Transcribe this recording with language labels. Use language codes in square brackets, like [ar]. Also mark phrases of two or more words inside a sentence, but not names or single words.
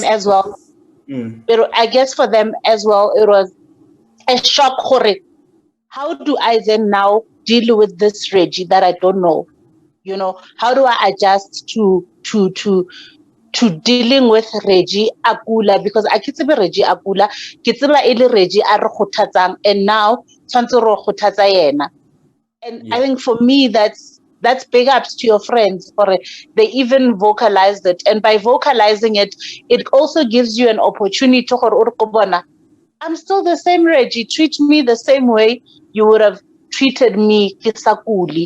[en] is as well. But I guess for them as well, it was a shock. How do I then now deal with this Reggie that I don't know? You know, how do I adjust to to dealing with Reggie Akula, because I [st] kitsebe Reggie Akula, kitseba ele Reggie a re kgothatsang, [en] and now [st] tshwantse re kgothatsa yena. [en] And I think for me, that's big ups to your friends for it. They even vocalized it, and by vocalizing it, it also gives you an opportunity to gore I'm still the same Reggie. Treat me the same way you would have treated me kisakuli.